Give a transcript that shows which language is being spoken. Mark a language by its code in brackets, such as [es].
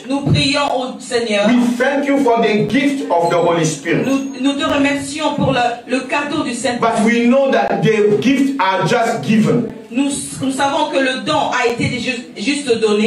[fr] Nous prions au Seigneur. [en] we thank you for the gift of the Holy Spirit. [fr] Nous te remercions pour le cadeau du Saint-Esprit. [en] But we know that the gifts are just given. [fr] Nous savons que le don a été juste donné.